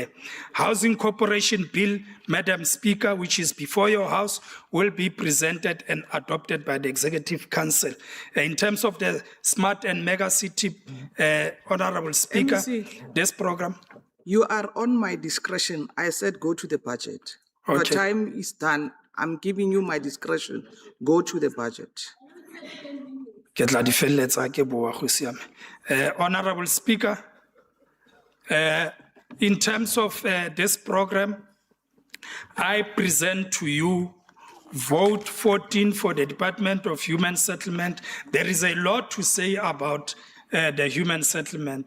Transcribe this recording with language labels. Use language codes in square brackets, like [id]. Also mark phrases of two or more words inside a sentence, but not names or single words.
[en] Housing Corporation Bill, Madam Speaker, which is before your House, will be presented and adopted by the Executive Council. In terms of the Smart and Mega City, Honorable Speaker, MEC. this program. You are on my discretion. I said go to the budget. Your Okay. time is done. I'm giving you my discretion. Go to the budget. [tn] Ke tla di feleletsa ke boa go siame. [en] Honorable Speaker, in terms of this program, I present to you vote 14 for the Department of Human Settlement. There is a lot to say about the human settlement.